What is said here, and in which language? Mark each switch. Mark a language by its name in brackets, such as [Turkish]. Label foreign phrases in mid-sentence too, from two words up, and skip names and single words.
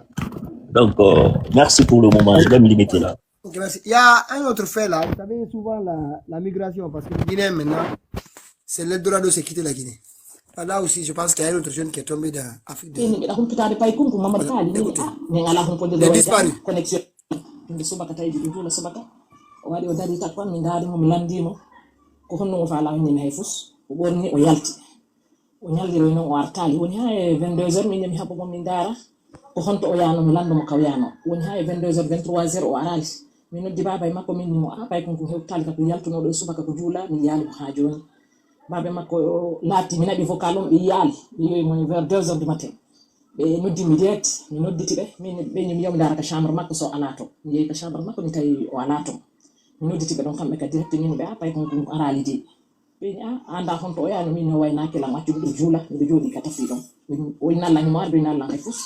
[French] Donc, merci pour le moment. Je vais me limiter là. Okay, merci. Il y a un autre fait là. Vous savez souvent la migration, parce que le Guinée maintenant, c'est l'Eldorado de se quitter la Guinée. Là aussi, je pense qu'il y a un autre jeune qui est tombé dans l'Afrique. Les disparus. [Fula] Nde subaka taydi ɗum juula subaka o waɗi o dari takwan mi ndaarimo mi landimo ko honno o faala wonnimi hay fus o ɓorni o yalti o ñaldiro noon o artali woni ha e 22 heures min yami haɓɓo mon min ndaara ko honto o yaano mi landomo kawyano woni ha e 22 heures 23 heures o arali mi noddi baba e makko min nimo bay kon ko hewtali ka ko yaltunoɗo e subaka ko juula min yaali ko ha joni baba e makko laati mi naɓi vocal on ɓe yaali ɓe yoyi mo [French] vers 2 heures du matin [Fula] ɓe noddi mi direct mi nodditi ɓe min ɓe mi yomi dara ka chambre makko so ala to mi yehi ka chambre makko ni tawi o ala to mi nodditi ɓe ɗon kamɓe ka direct min ɓe pay kon arali de ɓe ni anda honto o yaano min no waynaki lan waccude ɗo juula miɗo jooɗi ka tafi ɗon o nallan mo arɓe nallan e fus